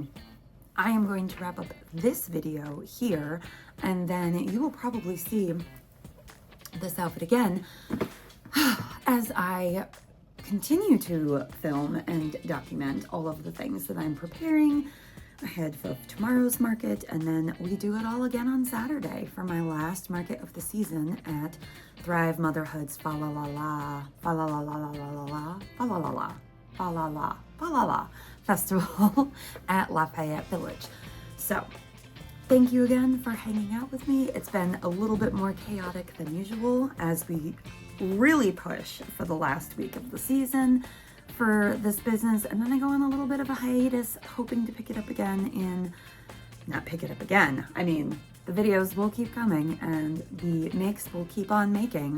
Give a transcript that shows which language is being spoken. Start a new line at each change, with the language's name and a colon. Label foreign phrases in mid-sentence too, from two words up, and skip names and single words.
English: I am going to wrap up this video here, and then you will probably see this outfit again as I continue to film and document all of the things that I'm preparing ahead of tomorrow's market, and then we do it all again on Saturday for my last market of the season at Thrive Motherhood's Fa La La La, Fa La La La La La La La, Fa La La La, Fa La La, Fa La La Festival at Lafayette Village. So thank you again for hanging out with me. It's been a little bit more chaotic than usual as we really push for the last week of the season for this business, and then I go on a little bit of a hiatus, hoping to pick it up again I mean, the videos will keep coming and the makes will keep on making.